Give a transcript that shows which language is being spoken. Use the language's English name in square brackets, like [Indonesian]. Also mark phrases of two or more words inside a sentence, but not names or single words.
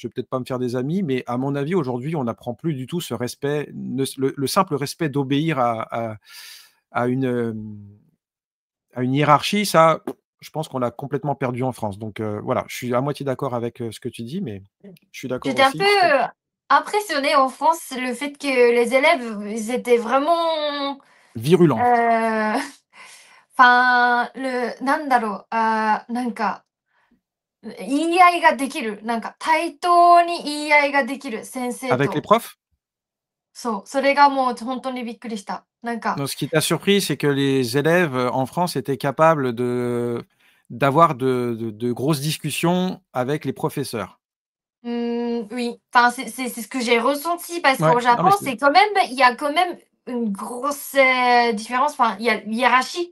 [French] Je vais peut-être pas me faire des amis, mais à mon avis, aujourd'hui, on n'apprend plus du tout ce respect, le simple respect d'obéir à une, à une hiérarchie, ça, je pense qu'on l'a complètement perdu en France. Donc voilà, je suis à moitié d'accord avec, ce que tu dis, mais je suis d'accord J'étais un peu, aussi sur impressionnée en France, le fait que les élèves, ils étaient vraiment, virulent. heu, enfin, [Japanese] 言い合いができる、なんか対等に言い合いができる先生 [French] Avec les [Japanese] と、 [French] profs? [Japanese] そう、それがもうほんとにびっくりした。なんか、 [French] Donc ce qui t'a surpris, c'est que les élèves, en France étaient capables d'avoir de grosses discussions avec les professeurs? oui, enfin, c'est ce que j'ai ressenti parce Ouais, qu'au non Japon, mais c'est c'est quand même il y a quand même une grosse, différence, enfin, il y a une hiérarchie.